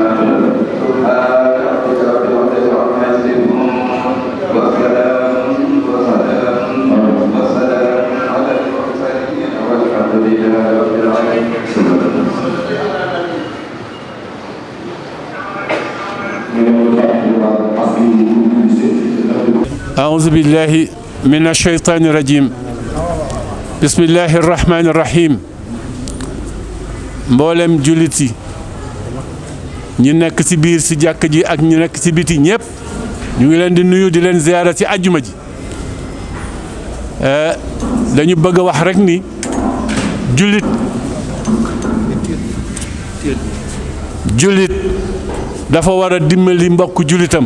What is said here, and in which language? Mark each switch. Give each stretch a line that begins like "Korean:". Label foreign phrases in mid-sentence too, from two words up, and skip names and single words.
Arabic: سبحان ربك رب العزة عما يصفون وسلام على المرسلين والحمد لله رب العالمين. أعوذ بالله من الشيطان الرجيم. بسم الله الرحمن الرحيم.
Wolof: mboolem jullit yi ñi nekk ci biir ci jàkk ji ak ñi nekk ci biti ñëpp ñu ngi leen di nuyu di leen ziyaara ci àjjuma ji. dañu bëgg a wax rek ni jullit dafa war a dimbali mbokk jullitam.